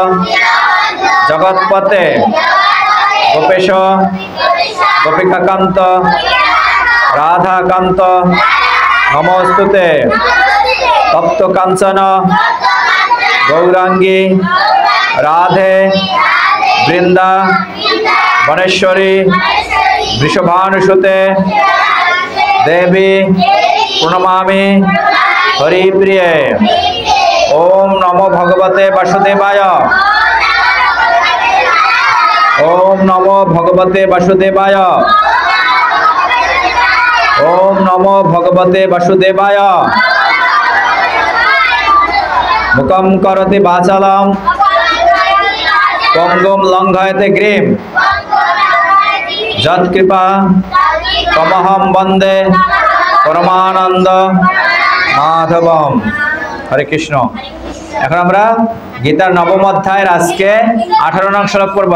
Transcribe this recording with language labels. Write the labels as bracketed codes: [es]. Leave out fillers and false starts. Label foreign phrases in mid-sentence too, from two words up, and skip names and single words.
[sa] জগৎপতে গোপেশ গোপিকাকান্ত রাধাকান্ত নমস্তুতে তপ্ত কাঞ্চন গৌরাঙ্গী রাধে বৃন্দা বনেশ্বরী বৃষভানুসুতে দেবী প্রণমামি হরিপ্রিয়ে। ওম নমো ভগবতে বাসুদেবায়। ওম নমো ভগবতে বাসুদেবায়। ওম নমো ভগবতে বাসুদেবায়। মুখম করতি বাচালম পঙ্গুম লঙ্ঘয়তে গ্রীম যৎকৃপা তমহম বন্দে পরমানন্দ মাধবম। [bn] হরে কৃষ্ণ। এখন আমরা গীতার নবম অধ্যায়ের আজকে 18 নং শ্লোক পড়বা।